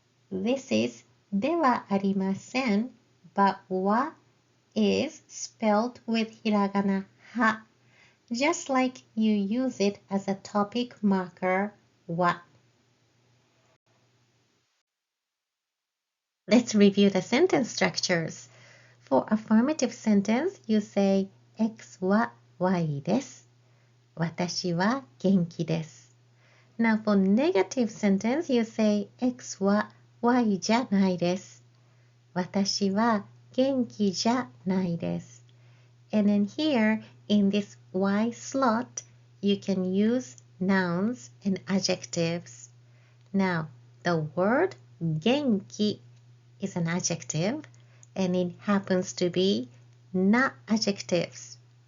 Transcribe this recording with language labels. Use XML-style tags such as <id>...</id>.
<en>This is ではありません, but は is spelled with hiragana は, just like you use it as a topic marker は. Let's review the sentence structures. For affirmative sentence, you say X は Y です。</en> <ja>私は元気です。</ja> <en>Now for negative sentence, you say X は Y じゃないです。</en> <ja>私は元気じゃないです。</ja> <en>And then here, in this Y slot, you can use nouns and adjectives. Now, the word 元気 is an adjective, and it happens to be not adjectives.</en>